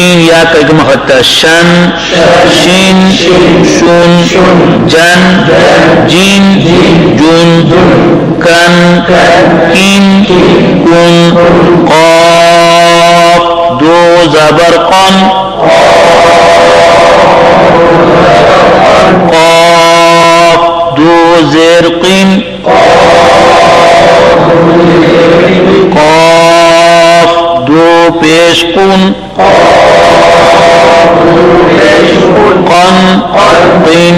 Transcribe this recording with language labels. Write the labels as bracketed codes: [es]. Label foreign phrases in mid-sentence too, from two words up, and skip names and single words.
[ur] یا کا ایک مخطہ شن شین شون جن جین جون کن کین کن قاف دو زبر قن قاف دو زیر قین قاف دو پیش قن قن قین